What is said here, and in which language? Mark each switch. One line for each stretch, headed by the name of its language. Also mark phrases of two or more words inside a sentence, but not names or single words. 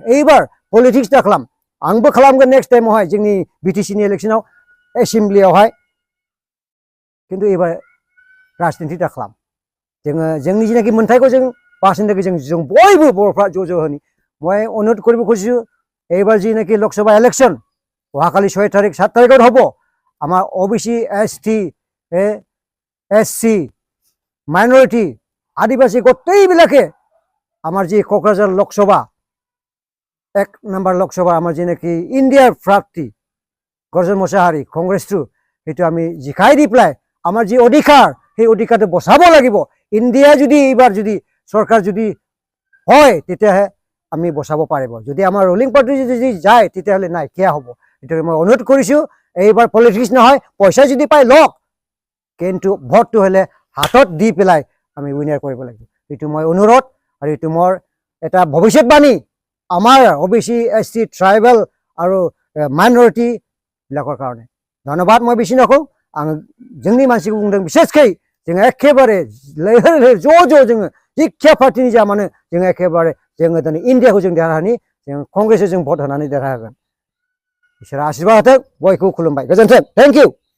Bodo: एबार पलिटिक्स दा खालाम। आंबो खालामगोन
English: next timeआवहाय
Bodo: जोंनि BTCनि इलेक्सनाव एसेमब्लियावहाय। खिन्थु एबार राजनिति दा खालाम। जोङो जोंनि जिनाखि मोनथायखौ जों बासायनो थाखाय जों बयबो बर'फ्रा ज' होनि।
Assamese: मैं अनुरोध কৰিব খুজিছো এইবাৰ যিনাকি লোকসভা ইলেকশন অহাকালি 6 তাৰিখ 7 তাৰিখত হ'ব। আমাৰ OBC, ST, SC, মাইনৰিটি, আদিবাসী গোটেইবিলাকে আমাৰ যি ক'ক্ৰাঝাৰ লোকসভা 1 নম্বৰ লোকসভা আমাৰ যিনাকি ইণ্ডিয়াৰ প্ৰাৰ্থী गर्जन मोसाहारी कंग्रेस थ्रु সেইটো আমি জিকাই দি পেলাই আমাৰ যি অধিকাৰ সেই অধিকাৰটো বচাব লাগিব। ইণ্ডিয়া যদি এইবাৰ যদি চৰকাৰ যদি হয় তেতিয়াহে আমি বচাব পাৰিব। যদি আমাৰ ৰুলিং পাৰ্টি যদি যায় তেতিয়াহ'লে নাই কিয়া হ'ব। এইটো মই অনুৰোধ কৰিছোঁ। এইবাৰ পলিটিক্স নহয়, পইচা যদি পাই লওক, কিন্তু ভোটটো হ'লে হাতত দি পেলাই আমি উইনাৰ কৰিব লাগিব। এইটো মই অনুৰোধ আৰু এইটো মোৰ এটা ভৱিষ্যতবাণী আমাৰ OBC, ST, ট্ৰাইবেল আৰু মাইনৰিটি বিলাকৰ কাৰণে। ধন্যবাদ। মই বেছি নকওঁ।
Bodo: आं जोंनि मानसिखौ बुंदों बिसेसकै जोङो एखेबारे लैहोर लैहोर ज' जोङो जिखिया पार्टिनि जा मानो जोङो एखेबारे जोङो दिनै इन्डियाखौ जों देरहाहोनि। जों कंग्रेसखौ जों भट होनानै देरहाहोगोन। इसोरा आशीर्बाद होथों। बयखौबो खुलुमबाय। गोजोन्थों।
English: thank you.